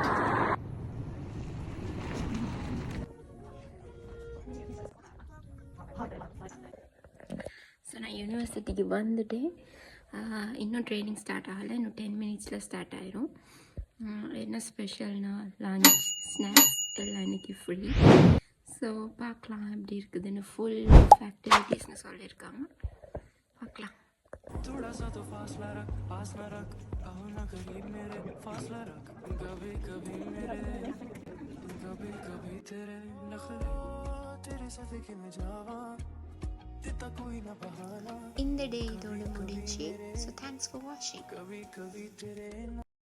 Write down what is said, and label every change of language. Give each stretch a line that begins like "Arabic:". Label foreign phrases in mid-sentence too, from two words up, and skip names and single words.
Tamil: ஸோ நான் யூனிவர்சிட்டிக்கு வந்துட்டேன். இன்னும்
English: training start
Tamil: ஆகலை. இன்னும் 10
English: minutes start
Tamil: ஆயிரும். என்ன ஸ்பெஷல்னா
English: lunch, snacks
Tamil: எல்லாம் இன்றைக்கி ஃப்ரீ. ஸோ பார்க்கலாம் எப்படி இருக்குதுன்னு.
English: full activities
Tamil: சொல்லியிருக்காங்க. பார்க்கலாம்.
Hindi: थोड़ा सा तो फासला रख, पास न रख, आओ ना करीब मेरे, फासला रख, कभी कभी मेरे, कभी कभी तेरे नखरे, तेरे सफेके में जावा, तेता कोई ना बहाना.
Tamil: இந்த டே இதோட முடிஞ்சு.
English: So thanks for watching.
Hindi: कभी कभी तेरे